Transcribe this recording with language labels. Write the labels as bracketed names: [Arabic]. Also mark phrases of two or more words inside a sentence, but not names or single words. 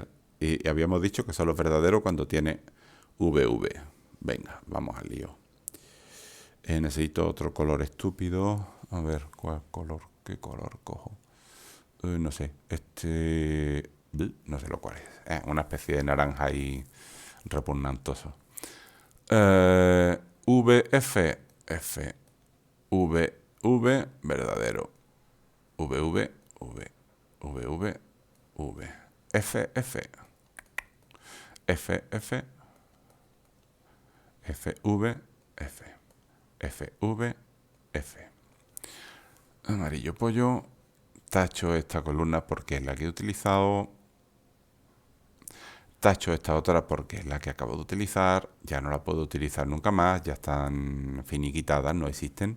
[Spanish] Y habíamos dicho que solo es verdadero cuando tiene VV. Venga, vamos al lío. Necesito otro color estúpido. A ver, ¿qué color cojo? No sé, no sé lo cual es. Una especie de naranja ahí repugnantoso. VF, F, V, verdadero. VV, V, VV, V. F, F. F, F. FV, F. FV, F. Amarillo pollo. Tacho esta columna porque es la que he utilizado. Tacho esta otra porque es la que acabo de utilizar. Ya no la puedo utilizar nunca más. Ya están finiquitadas, no existen.